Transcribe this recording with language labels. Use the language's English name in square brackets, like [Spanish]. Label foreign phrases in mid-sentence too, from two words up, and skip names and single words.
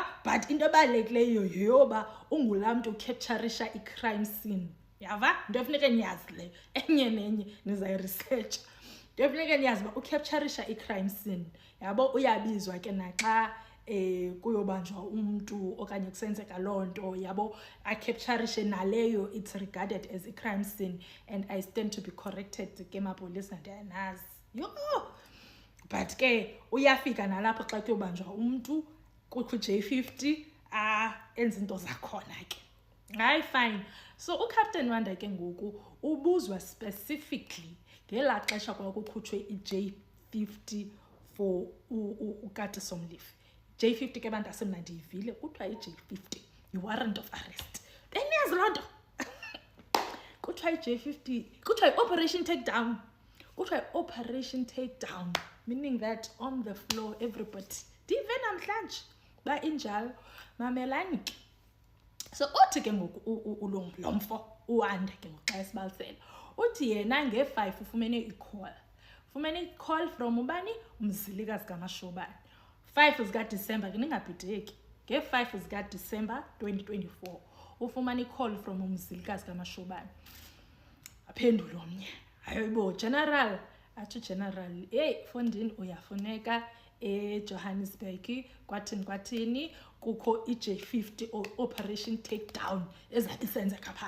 [Xhosa] But into ebalulekileyo yeyoba ungulaa mntu ucapturisha i- [English] crime scene [Xhosa] yava. Into efuneke niyazi leyo enye nenye nizayiresearcha. Into efuneke niyazi uba ucapturisha i- [English] crime scene [Xhosa] yabo. Uyabizwa ke naxa kuyobanjwa umntu okanye kusenzeka loo nto yabo, acapturishe naleyo [English] it's regarded as a crime scene. And I stand to be corrected [Xhosa] ke mapolisa ndiyanazi yo. But ke uyafika nalapho xa kuyobanjwa umntu ku-J50 enza into zakhona ke. Hayi fine. So uCaptain Wanda ke ngoku ubuzwa specifically ngelaa xesha kwakukhutshwe i-J50 for uKati Somlifi. J50 ke bantu asemna ndiyivile kuthiwa i-J50 yi- [English] warrant of arrest. [Xhosa] Beniyazi loo nto? Kuthiwa i-J50 kuthiwa i- [English] operation takedown. [Xhosa] Kuthiwa i- [English] operation takedown, meaning that on the floor everybody [Xhosa] ndive namhlanje ba injalo mamelani ke. So uthi ke ngoku lo mfo uWanda ke ngoku xa esibalisela uthi yena nge-5 ufumene i- [English] call from [Xhosa] ubani, umzilikazi kaMashobane. 5 zikaDisemba ke ningabhideki, nge-5 zikaDisemba 2024 ufumana i- [English] call from [Xhosa] umzilikazi kaMashobane. Aphendula omnye, hayibo general, athi general Fondini uyafuneka eJohannesburg kwathini kukho i-J50 [English] operation takedown [Xhosa] ezabe isenzeka pha.